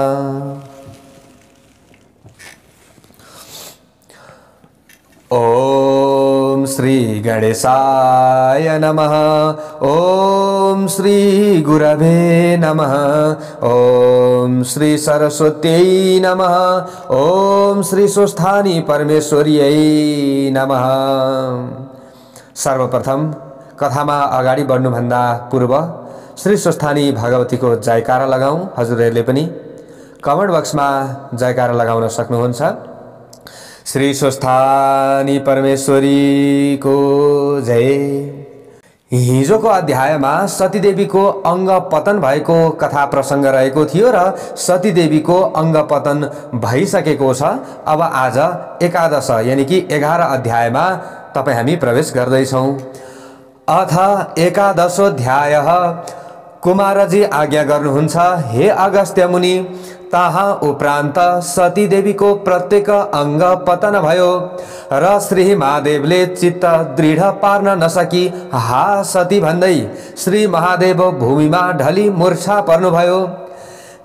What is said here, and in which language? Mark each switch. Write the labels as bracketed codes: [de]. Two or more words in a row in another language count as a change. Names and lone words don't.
[sa] ओम श्री गणेशाय नमः। ओम श्री गुरवे नमः। ओम श्री सरस्वत्यै नमः। ओम श्री स्वस्थानी परमेश्वर्यै नमः। [ne] सर्वप्रथम कथामा अगाडि बढ्नुभन्दा पूर्व श्री स्वस्थानी भगवतीको जयकारा लगाऊ। हजुरहरुले पनि कमेन्ट बक्समा जयकारा लगाउन सक्नुहुन्छ। श्री स्वस्थानी परमेश्वरी को जय। हिजोको अध्यायमा सतीदेवीको अंग पतन भएको कथा प्रसंग रहेको थियो र सतीदेवीको अंग पतन भइसकेको छ। अब आज एकादश यानी कि 11 अध्यायमा तपाई हामी प्रवेश गर्दैछौं। [sa] अथ एकादशोऽध्यायः। [ne] कुमारजी आज्ञा गर्नुहुन्छ, हे अगस्त्य मुनि, तहाँ उपरान्त सतीदेवी को प्रत्येक अंग पतन भयो र श्री महादेवले चित्त दृढ पार्न नसकी हा सती भन्दै श्री महादेव भूमिमा ढली मूर्छा पर्नुभयो।